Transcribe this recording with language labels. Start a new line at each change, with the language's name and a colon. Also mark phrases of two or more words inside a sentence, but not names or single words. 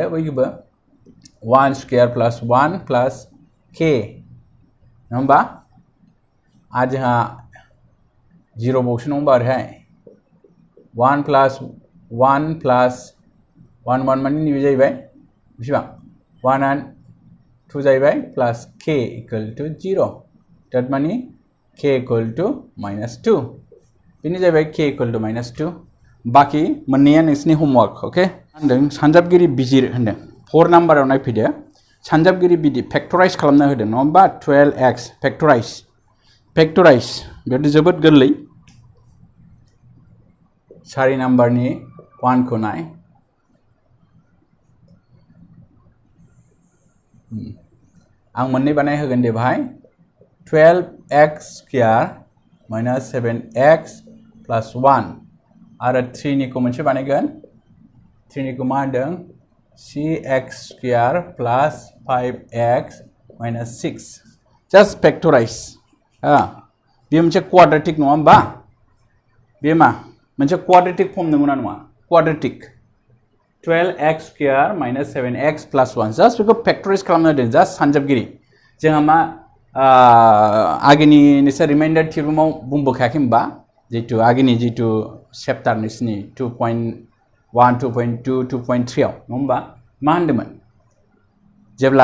Bodo: बैखौबो
English: 1 square plus 1 plus k
Bodo: होमबा आ जोंहा 0 बावसो नङा होमबा ओरैहाय
English: 1 plus 1 plus 1
Bodo: माने नैबे जाहैबाय बेसेबां
English: 1 and 2
Bodo: जाहैबाय
English: plus k equal to 0 that
Bodo: माने
English: k equal to -2
Bodo: बेनि जाहैबाय
English: k equal to -2
Bodo: बाकी मोननैया नोंसिनि होमवर्क ओके होनदों सानजाबगिरि बिजिर होनदों 4 नाम्बाराव नायफैदो सानजाबगिरि बिदि फेक्टराइज खालामना होदों नङा होमबा 12x फेक्टराइज बेथ' जोबोद गोरलै 4 नाम्बारनि 1 खौ नाय आं मोननै बानाय होगोन दे भाई
English: 12x square minus 7x plus 1
Bodo: आरो 3 निखौ मोनसे बानायगोन 3 निखौ मा होनदों
English: cx square plus 5x minus 6 just factorize
Bodo: बे मोनसे क्वाड्रेटिक नङा होमबा बे मा मोनसे
English: quadratic form
Bodo: नंगौना नङा क्वाड्रेटिक
English: 12x square minus 7x plus 1 just
Bodo: बेखौ फेक्टराइज खालामना होदों just सानजाबगिरि जोंहा मा आगेनि नोंसोर रिमाइन्डार थिरुमाव बुंबोखायाखै होमबा जितु आगेनि जितु चेप्टार नोंसिनि 2.1 2.2 2.3 आव नङा होमबा मा होनदोंमोन जेब्ला